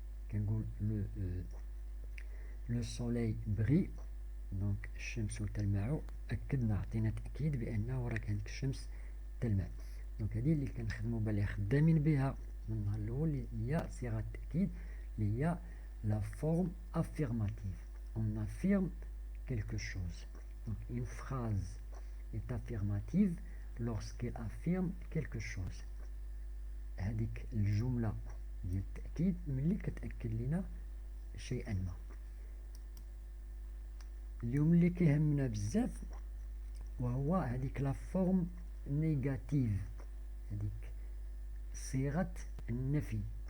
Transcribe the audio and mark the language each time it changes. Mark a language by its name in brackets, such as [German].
[Arabic] كنقول لو سوليي بري، دونك الشمس تلمع، أكدنا عطينا تأكيد بأنه راه كانت الشمس تلمع. دونك هذه اللي كنخدموا بها اللي خدامين بها من النهار الأول، اللي هي صيغة التأكيد اللي هي لا فورم affirmative. [French] On affirme quelque chose. Donc une phrase est affirmative lorsqu'elle affirme quelque chose. [Arabic] هذيك الجملة ديال التأكيد ملي كتأكد لنا شيئا ما. اليوم اللي كيهمنا بزاف وهو هذيك لا فورم نيجاتيف، هذيك صيغة النفي.